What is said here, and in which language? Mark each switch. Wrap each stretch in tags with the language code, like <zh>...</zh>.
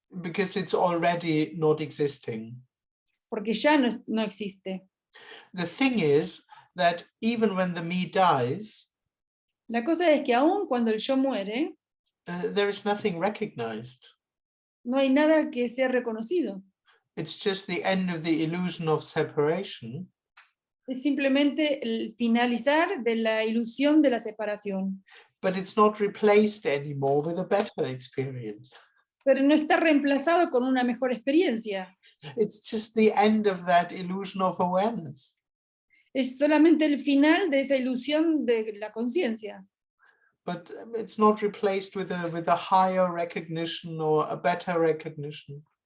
<en>Because it's already not existing.</en> <es>porque ya no existe.</es> <en>The thing is that even when the me dies,</en> <es>La cosa es que aun cuando el yo muere,</es> <en>there is nothing recognized.</en> <es>no hay nada que sea reconocido.</es> <en>It's just the end of the illusion of separation.</en> <es>Es simplemente el finalizar de la ilusión de la separación.</es> <en>But it's not replaced anymore with a better experience.</en> <es>Pero no está reemplazado con una mejor experiencia.</es> <en>It's just the end of that illusion of awareness.</en> <es>Es solamente el final de esa ilusión de la conciencia.</es> <en>But it's not replaced with a higher recognition or a better recognition.</en>